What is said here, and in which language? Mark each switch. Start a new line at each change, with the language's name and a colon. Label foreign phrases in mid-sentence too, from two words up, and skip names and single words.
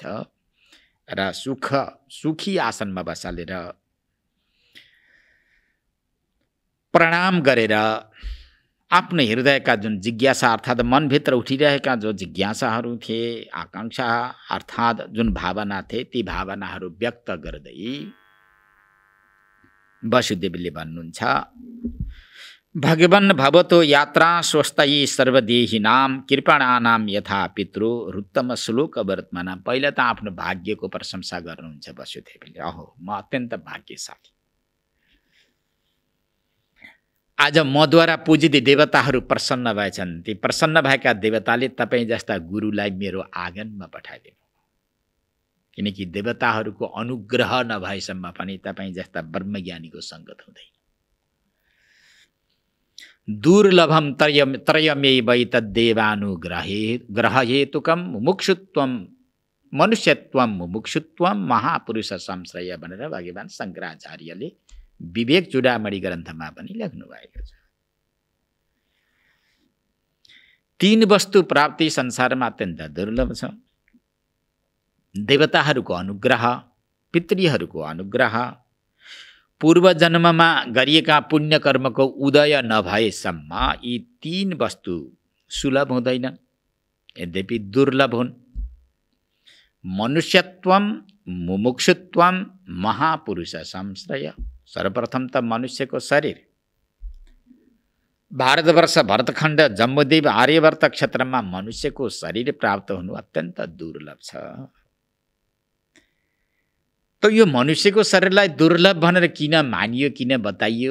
Nepali: र सुखी आसनमा बसालेर प्रणाम गरेर आफ्नो हृदयका जुन जिज्ञासा अर्थात् मनभित्र उठिरहेका जो जिज्ञासाहरू थिए, आकांक्षा अर्थात् जुन भावना थिए, ती भावनाहरू व्यक्त गर्दै वसुदेवले भन्नुहुन्छ,
Sanskrit: भगवन् भवतो यात्रा स्वस्तयी सर्वदेहिनाम कृपणानाम यथा पितृ रुत्तम श्लोक वर्तमाना।
Nepali: पहिला त आफ्नो भाग्यको प्रशंसा गर्नुहुन्छ वसुदेवले। अहो, म अत्यन्त भाग्यशाली, आज मद्वारा पूजित देवताहरू प्रसन्न भएछन्। ती प्रसन्न भएका देवताले तपाईँ जस्ता गुरुलाई मेरो आँगनमा पठाइदिनु, किनकि देवताहरूको अनुग्रह नभएसम्म पनि तपाईँ जस्ता ब्रह्मज्ञानीको सङ्गत हुँदैन।
Sanskrit: दुर्लभम त्रयमेवै तद्देवानुग्रहेतुकम मुमुक्षुत्वम मनुष्यत्वम मुमुक्षुत्वम महापुरुष संश्रय
Nepali: भनेर भगवान् शङ्कराचार्यले विवेक चूडामणि ग्रन्थमा पनि लेख्नु भएको छ। 3 वस्तु प्राप्ति संसारमा अत्यन्त दुर्लभ छ। देवताहरूको अनुग्रह, पितृहरूको अनुग्रह, पूर्व जन्ममा गरिएका पुण्य कर्मको उदय नभएसम्म यी 3 वस्तु सुलभ हुँदैनन्, यद्यपि दुर्लभ हुन्।
Sanskrit: मनुष्यत्वम मुमुक्षुत्वम महापुरुष संश्रय।
Nepali: सर्वप्रथम त मनुष्यको शरीर। भारतवर्ष भरतखण्ड जम्बूद्वीप आर्यवर्त क्षेत्रमा मनुष्यको शरीर प्राप्त हुनु अत्यन्त दुर्लभ छ। त यो मनुष्यको शरीरलाई दुर्लभ भनेर किन मानियो, किन बताइयो?